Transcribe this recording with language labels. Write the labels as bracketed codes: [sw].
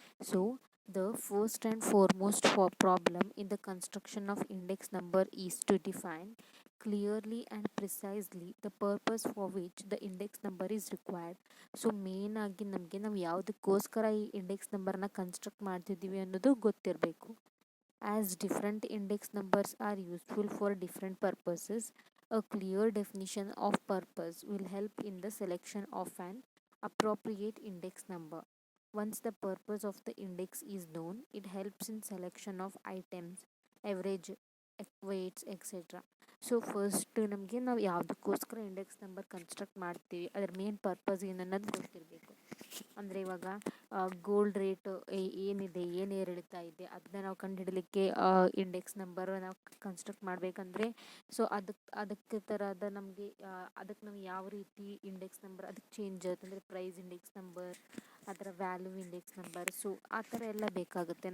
[en] So the first and foremost problem in the construction of index number is to define clearly and precisely the purpose for which the index number is required. [kn] So ಮೇಯ್ನಾಗಿ ನಾವು ಯಾವುದಕ್ಕೋಸ್ಕರ ಈ index ನಂಬರ್ನ construct ಮಾಡ್ತಿದ್ದೀವಿ ಅನ್ನೋದು ಗೊತ್ತಿರಬೇಕು. [en] As different index numbers are useful for different purposes, a clear definition of purpose will help in the selection of an appropriate index number. Once the purpose of the index is known, it helps in selection of items, average, weights, etc. [kn] So first ನಮಗೆ ನಾವು ಯಾವುದಕ್ಕೋಸ್ಕರ index number construct ಮಾಡ್ತೀವಿ ಅದರ main purpose ಏನನ್ನೋದು ಗೊತ್ತಿರಬೇಕು. ಅಂದರೆ ಇವಾಗ gold rate ಏನಿದೆ, ಏನು ಏರಿಳಿತಾ ಇದೆ ಅದನ್ನ ನಾವು ಕಂಡುಹಿಡಲಿಕ್ಕೆ ಇಂಡೆಕ್ಸ್ ನಂಬರ್ ನಾವು ಕನ್ಸ್ಟ್ರಕ್ಟ್ ಮಾಡಬೇಕಂದ್ರೆ ಸೊ ಅದಕ್ಕೆ ಥರದ ನಮಗೆ ಅದಕ್ಕೆ ನಾವು ಯಾವ ರೀತಿ ಇಂಡೆಕ್ಸ್ ನಂಬರ್ ಅದಕ್ಕೆ ಚೇಂಜ್ ಆಗುತ್ತೆ ಅಂದರೆ ಪ್ರೈಸ್ ಇಂಡೆಕ್ಸ್ ನಂಬರ್, ಆ ಥರ ವ್ಯಾಲ್ಯೂ ಇಂಡೆಕ್ಸ್ ನಂಬರ್, ಸೊ ಆ ಥರ ಎಲ್ಲ ಬೇಕಾಗುತ್ತೆ.